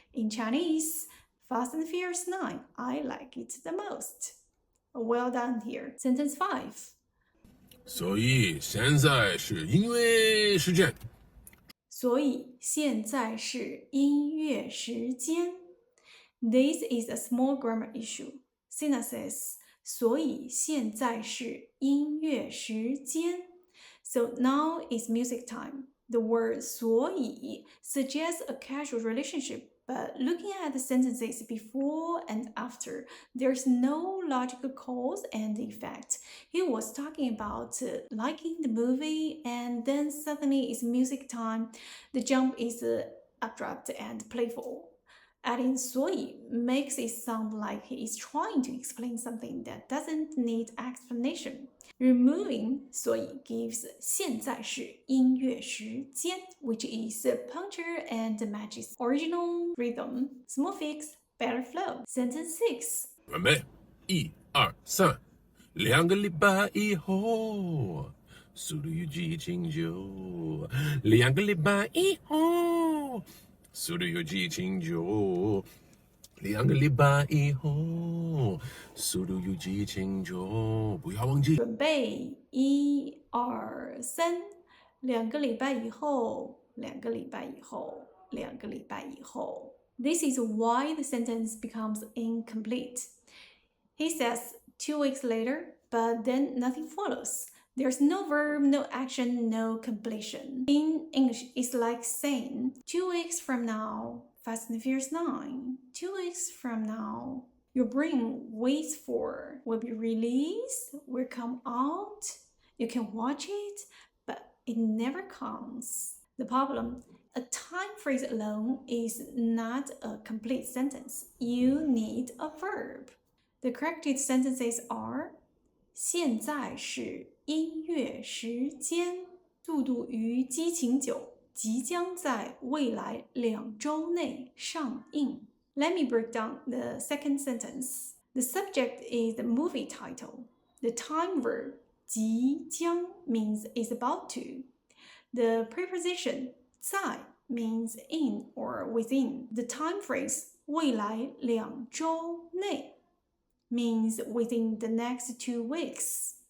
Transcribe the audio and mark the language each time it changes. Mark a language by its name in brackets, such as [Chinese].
[English] In Chinese, Fast and Furious 9, I like it the most. Well done here. Sentence 5. [Chinese] 所以现在是音乐时间。所以现在是音乐时间. [English] This is a small grammar issue. Cena says, [Chinese] 所以现在是音乐时间. [English] So now is music time. The word 所以 suggests a casual relationship, but looking at the sentences before and after, there's no logical cause and effect. He was talking about liking the movie, and then suddenly it's music time. The jump is abrupt and playful. Adding 所以 makes it sound like he is trying to explain something that doesn't need explanation. Removing 所以 gives [Chinese] 现在是音乐时间, [English] which is punctual and matches original rhythm. Small fix, better flow. Sentence 6. [Chinese] 准备1、2、3，两个礼拜以后，速度与激情九，两个礼拜以后。速度与激情九，两个礼拜以后，速度与激情九，不要忘记。准备1、2、3，两个礼拜以后，两个礼拜以后，两个礼拜以后。 [English] This is why the sentence becomes incomplete. He says 2 weeks later, but then nothing follows. There's no verb, no action, no completion. In English, it's like saying, 2 weeks from now, Fast and Furious 9. 2 weeks from now, your brain waits for, will be released, will come out. You can watch it, but it never comes. The problem, a time phrase alone is not a complete sentence. You need a verb. The corrected sentences are [Chinese] 现在是音乐时间，速度与激情9即将在未来2周内上映。 [English] Let me break down the second sentence. The subject is the movie title. The time verb 即将 means is about to. The preposition 在 means in or within. The time phrase 未来2周内 means within the next 2 weeks.